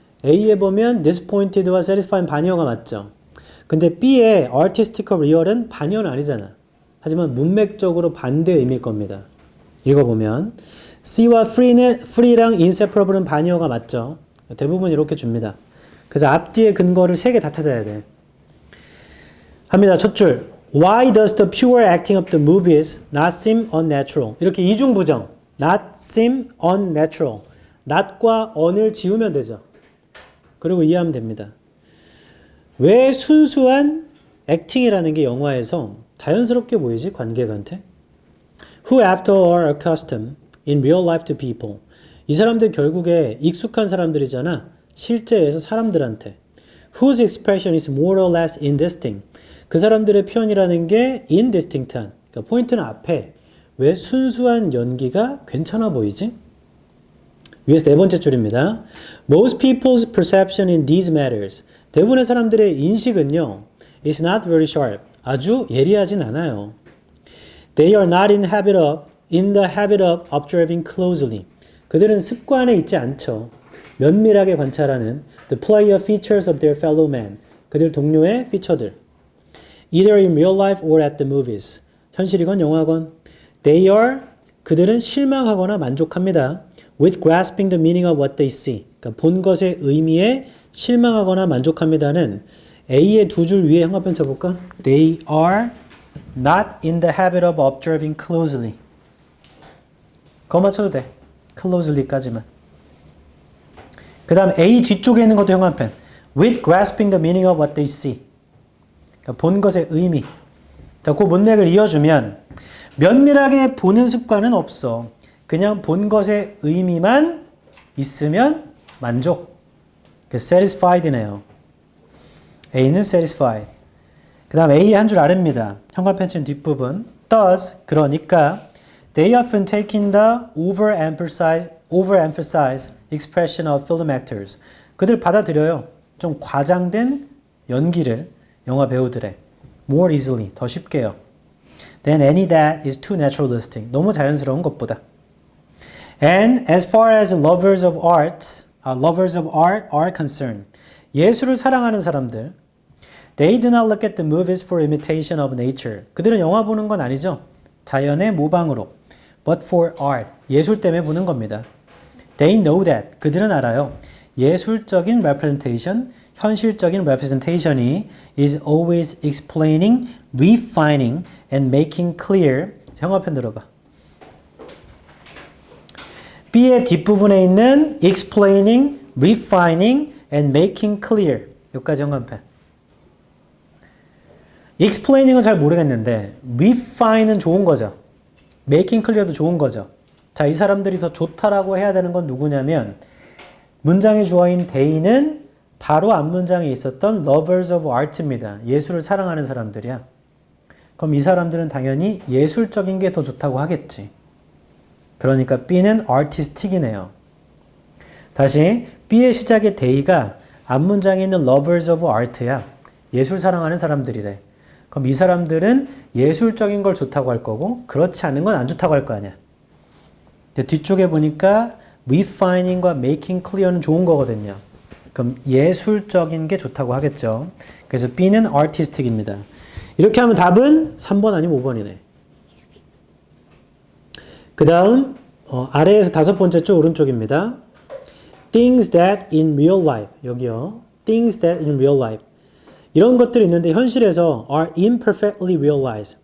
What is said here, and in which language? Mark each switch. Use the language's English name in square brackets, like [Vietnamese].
[Korean] A에 보면 disappointed와 satisfied 반이어가 맞죠. 근데 B의 artistic of real은 반이어는 아니잖아. 하지만 문맥적으로 반대 의미일 겁니다. 읽어보면 C와 free랑 inseparable은 반이어가 맞죠. 대부분 이렇게 줍니다. 그래서 앞뒤의 근거를 3개 다 찾아야 돼. 합니다. 첫 줄. [English] Why does the pure acting of the movies not seem unnatural? [Korean] 이렇게 이중부정. [English] not seem unnatural. [Korean] not과 on을 지우면 되죠. 그리고 이해하면 됩니다. 왜 순수한 액팅이라는 게 영화에서 자연스럽게 보이지? 관객한테? [English] Who after all are accustomed in real life to people. [Korean] 이 사람들 결국에 익숙한 사람들이잖아. 실제에서 사람들한테. [English] Whose expression is more or less indistinct. [Korean] 그 사람들의 표현이라는 게 indistinct한. 그러니까 포인트는 앞에. 왜 순수한 연기가 괜찮아 보이지? 위에서 네 번째 줄입니다. [English] Most people's perception in these matters. [Korean] 대부분의 사람들의 인식은요. [English] is not very sharp. [Korean] 아주 예리하진 않아요. [English] They are not in the habit of observing closely. [Korean] 그들은 습관에 있지 않죠. 면밀하게 관찰하는 [English] the player features of their fellow man. [Korean] 그들 동료의 피처들. [English] Either in real life or at the movies. [Korean] 현실이건 영화건. [English] They are, [Korean] 그들은 실망하거나 만족합니다. [English] With grasping the meaning of what they see. [Korean] 그러니까 본 것의 의미에 실망하거나 만족합니다는 A의 두 줄 위에 형광펜 쳐볼까? [English] They are not in the habit of observing closely. [Korean] 그거 맞춰도 돼. closely까지만. 그 다음 A 뒤쪽에 있는 것도 형광펜. [English] With grasping the meaning of what they see. [Korean] 그러니까 본 것의 의미. 자, 그 문맥을 이어주면 면밀하게 보는 습관은 없어. 그냥 본 것의 의미만 있으면 만족. 그래서 satisfied네요. A는 satisfied. 그 다음 A 한 줄 아래입니다. 형광펜 친 뒷부분. [English] Thus, [Korean] 그러니까 [English] they often take in the overemphasize expression of film actors. [Korean] 그들 받아들여요. 좀 과장된 연기를 영화 배우들의 [English] more easily, [Korean] 더 쉽게요. [English] Than any that is too naturalistic. [Korean] 너무 자연스러운 것보다. [English] And as far as lovers of art are concerned, [Korean] 예술을 사랑하는 사람들, [English] they do not look at the movies for imitation of nature. [Korean] 그들은 영화 보는 건 아니죠. 자연의 모방으로. [English] But for art. [Korean] 예술 때문에 보는 겁니다. [English] They know that. [Korean] 그들은 알아요. [English] 예술적인 representation, 현실적인 representation이 is always explaining, refining, and making clear. [Korean] 형광펜 들어봐. B의 뒷부분에 있는 [English] explaining, refining, and making clear. [Korean] 여기까지 형광펜. explaining은 잘 모르겠는데 refine은 좋은 거죠. making clear도 좋은 거죠. 자, 이 사람들이 더 좋다라고 해야 되는 건 누구냐면 문장의 주어인 they는 바로 앞문장에 있었던 lovers of art입니다. 예술을 사랑하는 사람들이야. 그럼 이 사람들은 당연히 예술적인 게 더 좋다고 하겠지. 그러니까 B는 artistic이네요. 다시 B의 시작의 they가 앞문장에 있는 lovers of art야. 예술 사랑하는 사람들이래. 그럼 이 사람들은 예술적인 걸 좋다고 할 거고 그렇지 않은 건 안 좋다고 할 거 아니야. 뒤쪽에 보니까 refining과 making clear는 좋은 거거든요. 그럼 예술적인 게 좋다고 하겠죠. 그래서 B는 artistic입니다. 이렇게 하면 답은 3번 아니면 5번이네. 그 다음 아래에서 다섯 번째 줄 오른쪽입니다. [English] Things that in real life. [Korean] 여기요. [English] Things that in real life. [Korean] 이런 것들이 있는데 현실에서 [English] are imperfectly realized.